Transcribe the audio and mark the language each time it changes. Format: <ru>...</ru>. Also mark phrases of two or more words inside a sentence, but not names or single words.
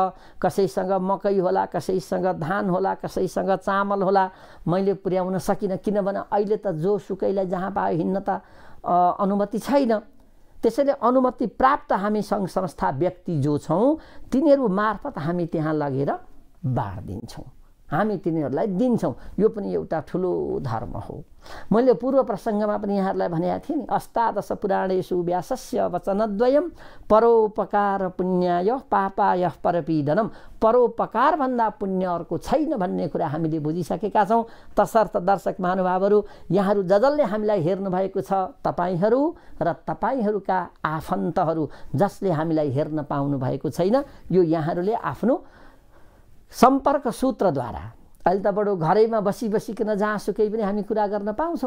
<ne>कसैसँग मकै होला, कसैसँग धान होला, कसैसँग चामल होला, मैले पुर्याउन सकिनँ, किनभने अहिले त जो सुकैलाई जहाँ पायो हिँड्न त अनुमति छैन। त्यसैले अनुमति प्राप्त हामी सङ्घ संस्था व्यक्ति जो छौँ तिनीहरू मार्फत हामी त्यहाँ लगेर बाँड्दिन्छौँ, हामी तिनीहरूलाई दिन्छौँ। यो पनि एउटा ठुलो धर्म हो। मैले पूर्व प्रसङ्गमा पनि यहाँहरूलाई भनेको थिएँ नि,</ne> <sa>अष्टादश पुराणेषु व्यासस्य वचनद्वयं परोपकार पुण्याय पापाय परपीडनम।</sa> <ne>परोपकार भन्दा पुण्य अर्को छैन भन्ने कुरा हामीले बुझिसकेका छौँ। तसर्थ दर्शक महानुभावहरू, यहाँहरू जसले हामीलाई हेर्नु भएको छ, तपाईँहरू र तपाईँहरूका आफन्तहरू जसले हामीलाई हेर्न पाउनु भएको छैन, यो यहाँहरूले आफ्नो सम्पर्क सूत्रद्वारा अहिले त बडो घरैमा बसिकन जहाँसुकै पनि हामी कुरा गर्न पाउँछौँ।</ne>